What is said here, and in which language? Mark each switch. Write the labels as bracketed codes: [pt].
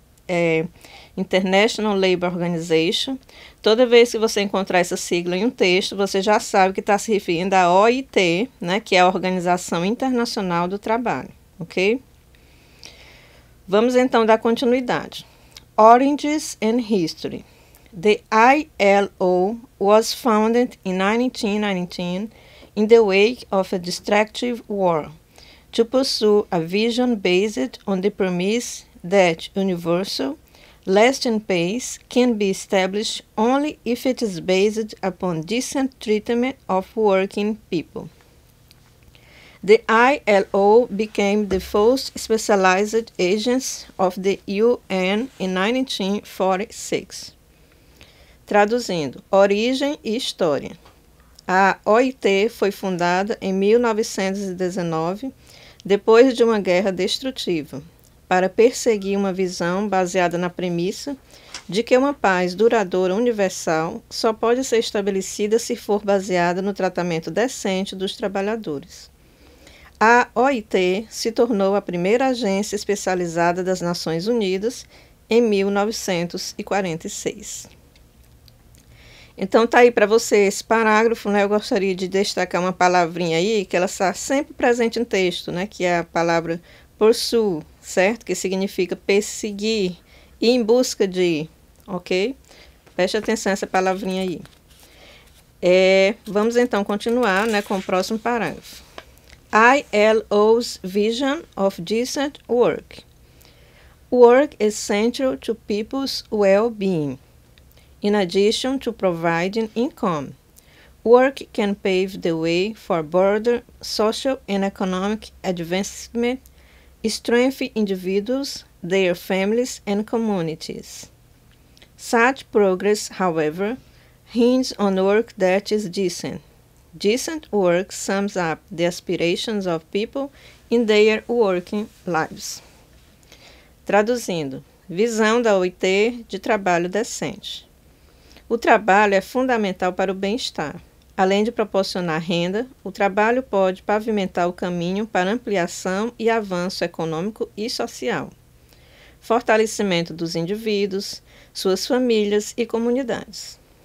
[pt] é International Labour Organization. Toda vez que você encontrar essa sigla em um texto, você já sabe que está se referindo à OIT, né, que é a Organização Internacional do Trabalho, ok? Vamos então dar continuidade. [en] Origins and History. The ILO was founded in 1919 in the wake of a destructive war to pursue a vision based on the premise that universal, lasting peace can be established only if it is based upon decent treatment of working people. The ILO became the first specialized agency of the UN in 1946. [pt] Traduzindo, origem e história. A OIT foi fundada em 1919, depois de uma guerra destrutiva, para perseguir uma visão baseada na premissa de que uma paz duradoura universal só pode ser estabelecida se for baseada no tratamento decente dos trabalhadores. A OIT se tornou a primeira agência especializada das Nações Unidas em 1946. Então, tá aí para você esse parágrafo, né? Eu gostaria de destacar uma palavrinha aí, que ela está sempre presente em texto, né? Que é a palavra pursue, certo? Que significa perseguir, ir em busca de, ok? Preste atenção nessa palavrinha aí. Vamos então continuar, né, com o próximo parágrafo. [en] ILO's vision of decent work. Work is central to people's well-being. In addition to providing income, work can pave the way for broader social and economic advancement, strengthen individuals, their families, and communities. Such progress, however, hinges on work that is decent. Decent work sums up the aspirations of people in their working lives. [pt] Traduzindo, visão da OIT de trabalho decente. O trabalho é fundamental para o bem-estar. Além de proporcionar renda, o trabalho pode pavimentar o caminho para ampliação e avanço econômico e social, fortalecimento dos indivíduos, suas famílias e comunidades.